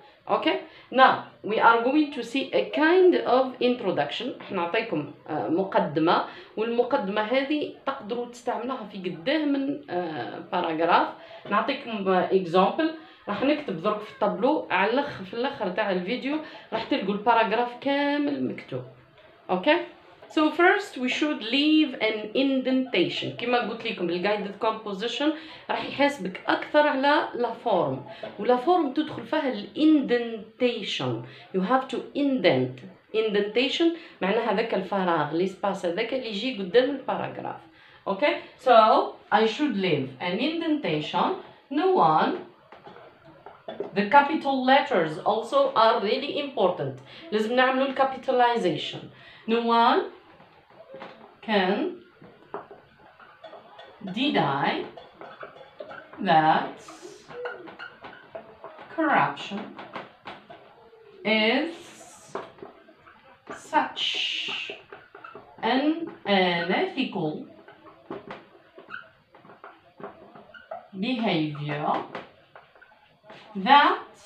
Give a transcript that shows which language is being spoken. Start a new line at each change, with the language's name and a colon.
English: Okay, now we are going to see a kind of introduction.
Arabic: نعطيكم مقدمة، والمقدمة هذه تقدروا تستعملوها في قداه من باراجراف. نعطيكم example. راح نكتب درك في الطابلو على في الاخر تاع الفيديو راح تلقوا الباراجراف كامل مكتوب.
English: Okay, so first we should leave an indentation.
Arabic: كما قلت لكم الجايدد كومبوزيشن راح يحاسبك اكثر على لا فورم، ولا فورم تدخل فيها الاندنتيشن.
English: you have to indent.
Arabic: indentation معناها هذاك الفراغ الاسباس هذاك اللي يجي قدام الباراجراف.
English: Okay, so I should leave an indentation. No one. The capital letters also are really important.
Arabic: لازم نعملوا الكابيتاليزيشن.
English: No one can deny that corruption is such an unethical behavior that